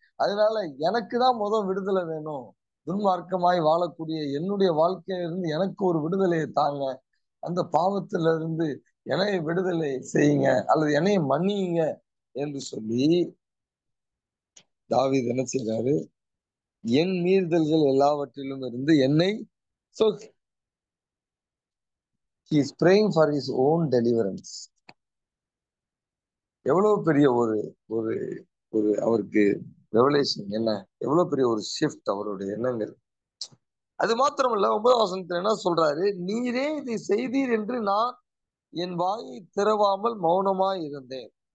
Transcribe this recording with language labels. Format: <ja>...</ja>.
<ta>அதனால எனக்கு தான் விடுதலை வேணும். துன்மார்க்கமாய் வாழக்கூடிய என்னுடைய வாழ்க்கையில இருந்து எனக்கு ஒரு விடுதலையை தாங்க. அந்த பாவத்துல இருந்து என்னை விடுதலை செய்யுங்க அல்லது என்னை மன்னியுங்க என்று சொல்லி தாவீது என்ன செய்றாரு? என் மீறுதல்கள் எல்லாவற்றிலும் இருந்து என்னை,</ta> <en>so he is praying for his own deliverance.</en> <ta>எவ்வளவு பெரிய ஒரு ஒரு ஒரு அவருக்கு ரெவலேஷன் என்ன, எவ்வளவு பெரிய ஒரு ஷிஃப்ட் அவருடைய எண்ணங்கள். அது மாத்திரமல்ல, 9ஆம் வசனத்துல என்ன சொல்றாரு? நீரே இதை செய்தீர் என்று நான் என் வாயை திறவாமல் மௌனமாய் இருந்தேன்.</ta>